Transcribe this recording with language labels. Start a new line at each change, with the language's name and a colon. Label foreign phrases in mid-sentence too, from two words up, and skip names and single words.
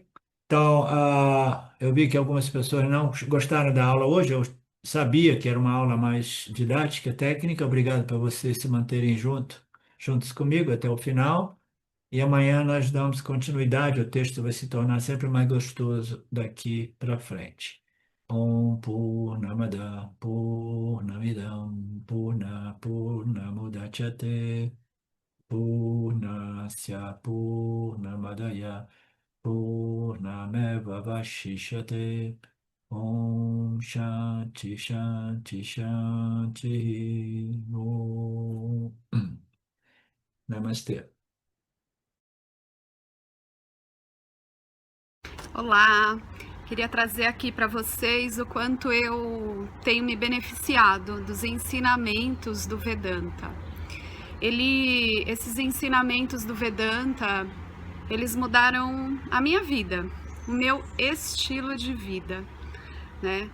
Portuguese: Então, eu vi que algumas pessoas não gostaram da aula hoje. Eu sabia que era uma aula mais didática, técnica. Obrigado por vocês se manterem juntos comigo até o final. E amanhã nós damos continuidade, o texto vai se tornar sempre mais gostoso daqui para frente.
Sanskrit: Om Purnamada Purnamidam Purnamudachyate Purnasya Purnamadaya Purnameva Vashishyate Om Shanti Shanti Shanti Om.
Portuguese: Namastê. Olá, queria trazer aqui para vocês o quanto eu tenho me beneficiado dos ensinamentos do Vedanta. Esses ensinamentos do Vedanta, eles mudaram a minha vida, o meu estilo de vida, né?